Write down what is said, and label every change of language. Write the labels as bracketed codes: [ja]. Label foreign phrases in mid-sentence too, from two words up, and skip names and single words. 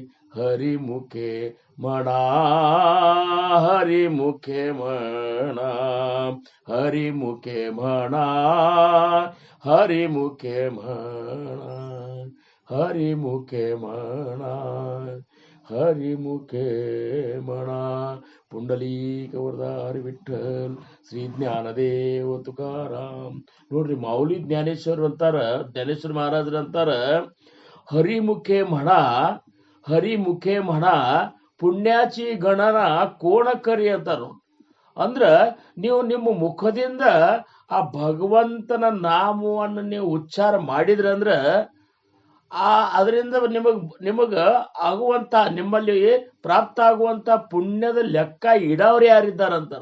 [mr] हरिमुखे म्हणा, हरिमुखे म्हणा, हरिमुखे म्हणा, हरिमुखे म्हणा, हरिमुखे म्हणा, हरिमुखे म्हणा. पुंडलिक वरदारी विठ्ठल ಶ್ರೀ ಜ್ಞಾನದೇವ ತುಕಾರಾಮ್. [kn] ನೋಡ್ರಿ, ಮಾऊली ಜ್ಞಾನೇಶ್ವರ್ ಅಂತಾರ, ಜ್ಞಾನೇಶ್ವರ ಮಹಾರಾಜರು ಅಂತಾರ, [mr] हरिमुखे म्हणा हरिमुखे म्हणा पुण्याची गणना कोण करी [kn] ಅಂತಾರ. ಅಂದ್ರ ನೀವು ನಿಮ್ಮ ಮುಖದಿಂದ ಆ ಭಗವಂತನ ನಾಮವನ್ನು ನೀವು ಉಚ್ಚಾರ ಮಾಡಿದ್ರಂದ್ರ ಅದರಿಂದ ನಿಮಗ ಆಗುವಂತ, ನಿಮ್ಮಲ್ಲಿ ಪ್ರಾಪ್ತ ಆಗುವಂತ ಪುಣ್ಯದ ಲೆಕ್ಕ ಇಡವ್ರು ಯಾರಿದ್ದಾರಂತಾರ.